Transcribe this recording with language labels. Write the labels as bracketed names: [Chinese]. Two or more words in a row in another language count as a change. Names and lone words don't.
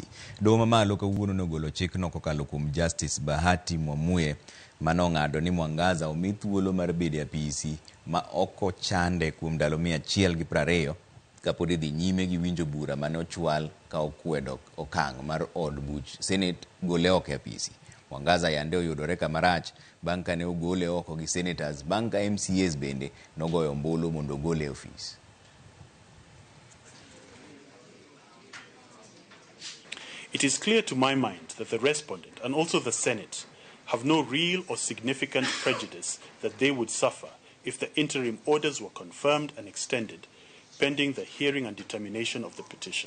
[Luo (Kenya and Tanzania)] Doho mamalo kawuono nogolo chikno kokalo kuom Justice Bahati Mwamuye manong'ado ni Mwangaza omi thuolo mar bede apisi ma oko chande kuom ndalo 120 kapod idhi nyime gi winjo bura mane ochwal ka okwedo okang' mar od buch Senate gole oko e apisi. Mwangaza yande oyudore kamarach bang' kane ogole oko gi senators bang' ka MCAs bende nogoyo ombulu mondo ogole e ofis. [English] It is clear to my mind that the respondent and also the Senate have no real or significant prejudice that they would suffer if the interim orders were confirmed and extended pending the hearing and determination of the petition.